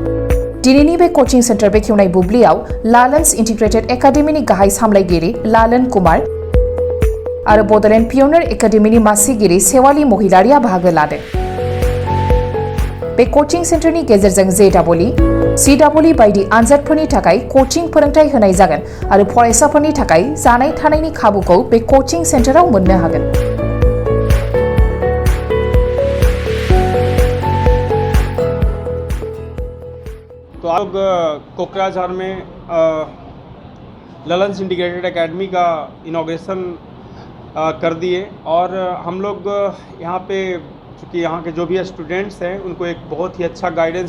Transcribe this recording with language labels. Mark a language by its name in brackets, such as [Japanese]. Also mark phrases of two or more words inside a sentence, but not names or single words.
[Bodo] दिनैनि बे [English] coaching center [Bodo] बेखेवनाय बुब्लियाव लालेन्स इन्टिग्रेटेड एकाडेमिनि गाहाय सामलायगिरि लालन कुमार आरो बड'लेण्ड पायनियर एकाडेमिनि मासिगिरि सेवाली महिलारिया बाहागो लादों। बे [English] coaching centerni [Bodo] गेजेरजों JEE, CEE बायदि आनजादफोरनि थाखाय कोचिं फोरोंथाय होनाय जागोन आरो फरायसाफोरनि थाखाय जानाय थानायनि खाबुखौ बे [English] coaching centerao [Bodo] मोननो हागोन। [Hindi] तो आप कोकराझार में लालेन्स इंटीग्रेटेड एकेडमी का इनॉग्रेशन कर दिए और हम लोग यहाँ पे चूँकि यहाँ के जो भी स्टूडेंट्स हैं उनको एक बहुत ही अच्छा गाइडेंस